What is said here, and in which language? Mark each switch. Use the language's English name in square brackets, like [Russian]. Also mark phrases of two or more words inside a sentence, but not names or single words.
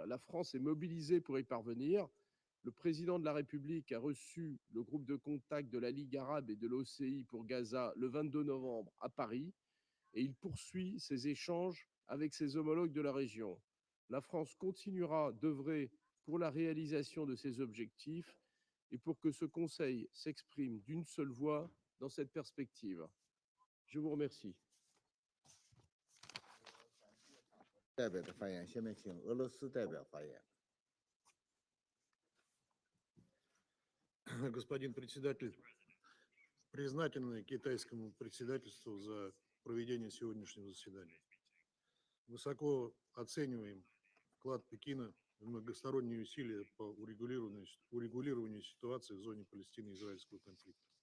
[French] La France est mobilisée pour y parvenir. Le président de la République a reçu le groupe de contact de la Ligue arabe et de l'OCI pour Gaza le 22 novembre à Paris et il poursuit ses échanges avec ses homologues de la région. La France continuera d'œuvrer pour la réalisation de ces objectifs et pour que ce Conseil s'exprime d'une seule voix dans cette perspective. Je vous remercie. [Chinese] 代表的发言，下面请俄罗斯代表发言。 [Russian] Господин председатель, признательны китайскому председательству за проведение сегодняшнего заседания. Высоко оцениваем вклад Пекина в многосторонние усилия по урегулированию ситуации в зоне Палестино-израильского конфликта.